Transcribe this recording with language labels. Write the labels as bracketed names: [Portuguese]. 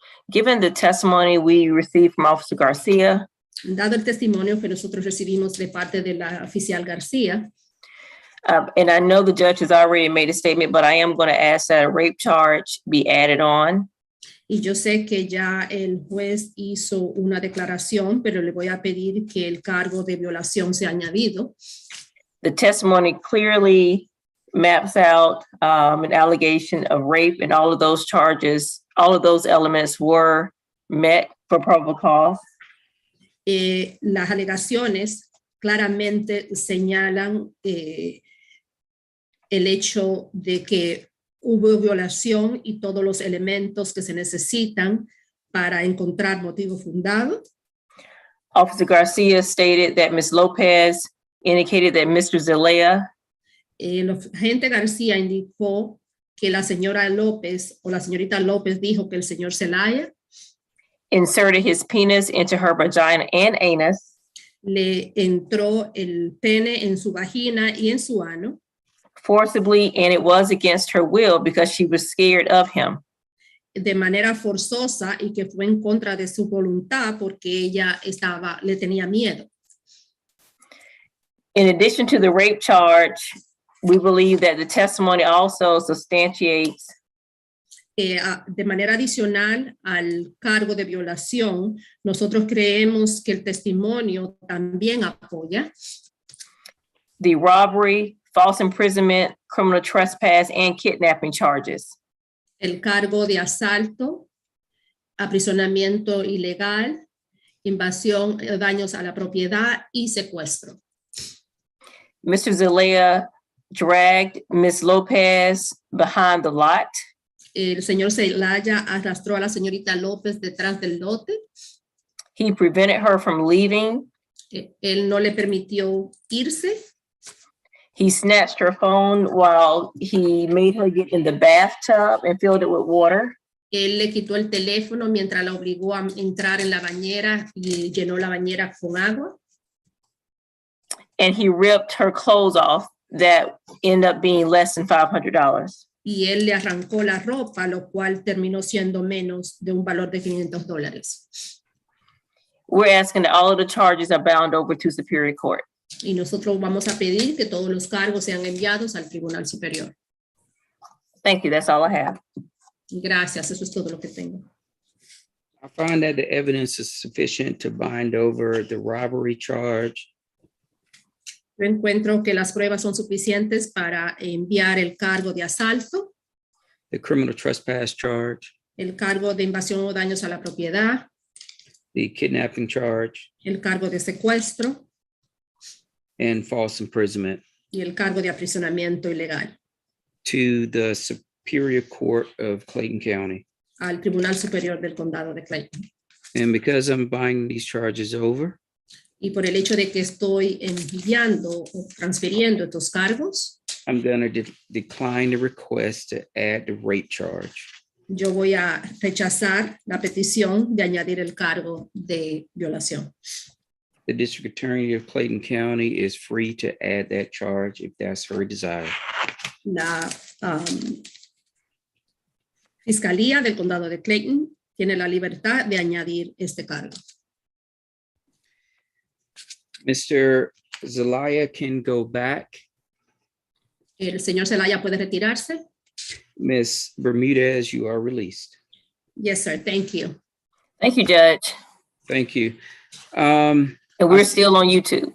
[English] Given the testimony we received from Officer Garcia, [Spanish] Dado el testimonio que nosotros recibimos de parte de la oficial García, [English] and I know the judge has already made a statement, but I am going to ask that a rape charge be added on. [Spanish] y yo sé que ya el juez hizo una declaración, pero le voy a pedir que el cargo de violación sea añadido. [English] The testimony clearly maps out an allegation of rape, and all of those charges, all of those elements were met for probable cause. [Spanish] Las alegaciones claramente señalan el hecho de que hubo violación y todos los elementos que se necesitan para encontrar motivo fundado. [English] Officer Garcia stated that Ms. Lopez indicated that Mr. Zelaya [Spanish] El agente García indicó que la señora López o la señorita López dijo que el señor Zelaya [English] inserted his penis into her vagina and anus, [Spanish] le entró el pene en su vagina y en su ano, [English] forcibly, and it was against her will because she was scared of him. [Spanish] de manera forzosa y que fue en contra de su voluntad porque ella le tenía miedo. [English] In addition to the rape charge, we believe that the testimony also substantiates [Spanish] De manera adicional al cargo de violación, nosotros creemos que el testimonio también apoya [English] the robbery, false imprisonment, criminal trespass, and kidnapping charges. [Spanish] el cargo de asalto, aprisionamiento ilegal, invasión, daños a la propiedad y secuestro. [English] Mr. Zelaya dragged Ms. Lopez behind the lot. [Spanish] El señor Zelaya arrastró a la señorita López detrás del lote. [English] He prevented her from leaving. [Spanish] Él no le permitió irse. [English] He snatched her phone while he made her get in the bathtub and filled it with water. [Spanish] Él le quitó el teléfono mientras la obligó a entrar en la bañera y llenó la bañera con agua. [English] And he ripped her clothes off that ended up being less than $500. [Spanish] Y él le arrancó la ropa, lo cual terminó siendo menos de un valor de $500. [English] We're asking that all of the charges are bound over to Superior Court. [Spanish] Y nosotros vamos a pedir que todos los cargos sean enviados al Tribunal Superior. [English] Thank you. That's all I have. [Spanish] Gracias, eso es todo lo que tengo. [English] I find that the evidence is sufficient to bind over the robbery charge, [Spanish] Yo encuentro que las pruebas son suficientes para enviar el cargo de asalto, [English] the criminal trespass charge, [Spanish] el cargo de invasión o daños a la propiedad, [English] the kidnapping charge, [Spanish] el cargo de secuestro [English] and false imprisonment [Spanish] y el cargo de aprisionamiento ilegal [English] to the Superior Court of Clayton County. [Spanish] al Tribunal Superior del Condado de Clayton. [English] And because I'm binding these charges over, [Spanish] Y por el hecho de que estoy enviando o transfiriendo estos cargos, [English] I'm going to decline the request to add the rape charge. [Spanish] yo voy a rechazar la petición de añadir el cargo de violación. [English] The District Attorney of Clayton County is free to add that charge if that's her desire. [Spanish] La Fiscalía del Condado de Clayton tiene la libertad de añadir este cargo. [English] Mr. Zelaya can go back. [Spanish] El señor Zelaya puede retirarse. [English] Ms. Bermudez, you are released. Yes, sir. Thank you. Thank you, Judge. Thank you. And we're still on YouTube.